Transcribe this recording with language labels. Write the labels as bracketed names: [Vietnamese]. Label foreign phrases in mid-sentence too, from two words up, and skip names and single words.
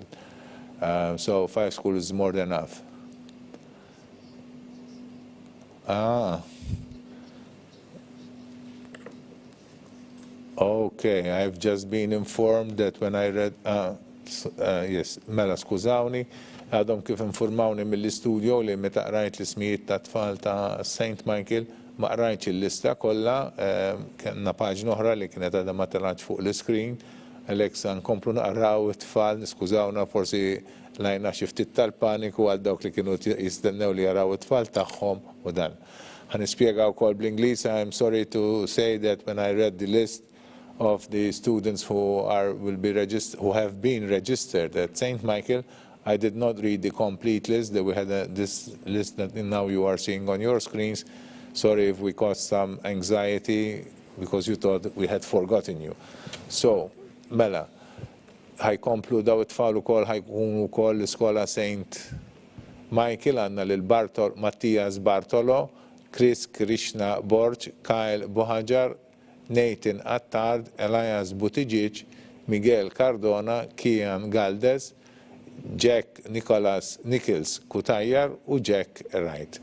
[English] So 5 schools is more than enough. Okay, I've just been informed that when I read, yes, [Maltese] mela skużawni, għadhom kif informawni mill-istudio li meta qrajt l-ismijiet ta' tfal ta' St. Michael, ma qrajtx il-lista kollha, kellna paġna oħra li kienet għadha ma telgħax fuq l-iskrin, għalhekk se nkomplu naqraw it-tfal, niskużawna forsi lajna xi ftit tal-paniku għal dawk li kienu jistennew li jaraw it-tfal tagħhom u dan. Ħanispjega wkoll bl-Ingliż, [English] I'm sorry to say that when I read the list of the students who have been registered at St. Michael, I did not read the complete list. We had this list that now you are seeing on your screens. Sorry if we caused some anxiety because you thought we had forgotten you. So, [Maltese] mela, ħajkomplu daw it-tfal ukoll ħajkunu wkoll l-iskola St. Michael għandna lil Mattias Bartolo, Chris Krishna Borch, Kyle Bohajar, Nathan Attard, Elias Buttigieg, Miguel Cardona, Kian Galdes, Jack Nichols Kutajjar u Jack Wright.